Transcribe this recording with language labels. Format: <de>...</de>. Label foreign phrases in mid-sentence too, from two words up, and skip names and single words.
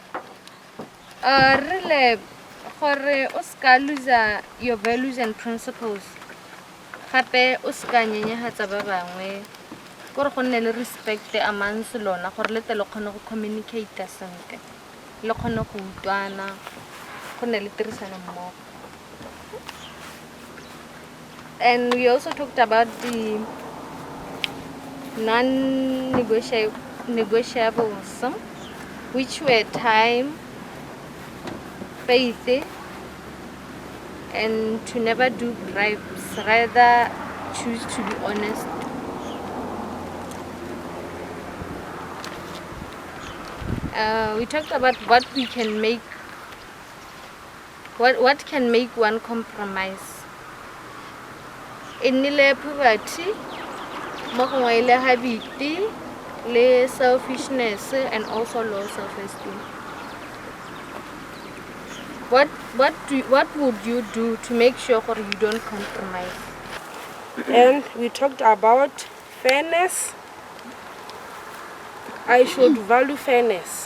<en>Really,</en> <tn>gore o ska</tn> <en>lose your values and principles,</en> <tn>gape o ska nyenyegatsa ba bangwe, gore go nne le respect amongst lona, gore le tle le kgone go communicate sentle, le kgone go utlwana, go nne le tirisano mmogo.</tn> <en>And we also talked about the non-negotiables, which were time, faith, and to never do bribes, rather choose to be honest. We talked about what we can make, what can make one compromise. In the poverty,</en> <tn>le habiti,</tn> <en>le selfishness, and also low self-esteem. What would you do to make sure you don't compromise? And we talked about fairness. I should value fairness.</en>